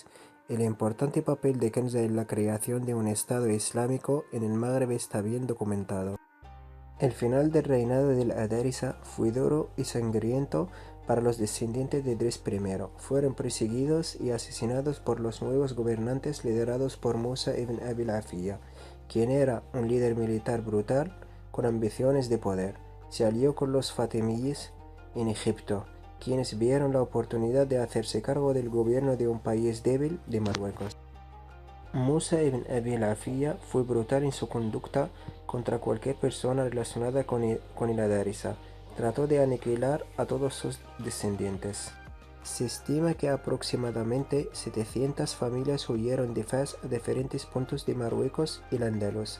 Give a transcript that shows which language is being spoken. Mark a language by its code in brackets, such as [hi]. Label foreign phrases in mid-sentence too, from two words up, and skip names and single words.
[es] El importante papel de Kenza en la creación de un Estado islámico en el Magreb está bien documentado. El final del reinado del Adarisa fue duro y sangriento para los descendientes de Idris I. Fueron perseguidos y asesinados por los nuevos gobernantes liderados por Musa ibn Abi al-Afiyya, quien era un líder militar brutal con ambiciones de poder. Se alió con los fatimíes en Egipto, quienes vieron la oportunidad de hacerse cargo del gobierno de un país débil de Marruecos. Musa ibn Abi al-Afiyya fue brutal en su conducta contra cualquier persona relacionada con el Adarisa. Trató de aniquilar a todos sus descendientes. Se estima que aproximadamente 700 familias huyeron de Fez a diferentes puntos de Marruecos y Al-Ándalus.